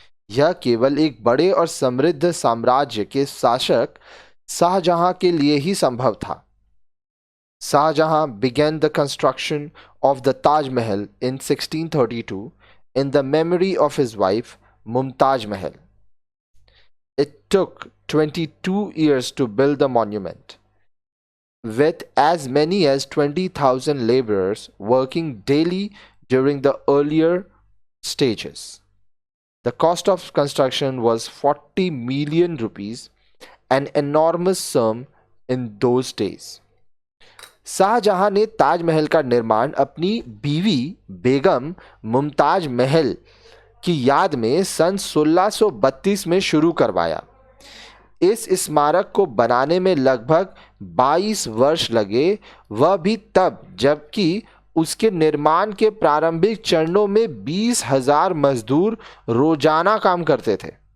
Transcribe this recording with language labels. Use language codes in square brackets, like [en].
[hi] यह केवल एक बड़े और समृद्ध साम्राज्य के शासक शाहजहां के लिए ही संभव था। [en] Shahjahan began the construction of the Taj Mahal in 1632 in the memory of his wife Mumtaz Mahal. It took 22 years to build the monument, with as many as 20,000 laborers working daily during the earlier stages. The cost of construction was 40 million rupees, an enormous sum in those days. [hi] Shahjahan ने ताजमहल का निर्माण अपनी बीवी बेगम मुमताज महल की याद में सन 1632 में शुरू करवाया। इस स्मारक को बनाने में लगभग 22 वर्ष लगे, वह भी तब जबकि उसके निर्माण के प्रारंभिक चरणों में 20,000 मजदूर रोजाना काम करते थे।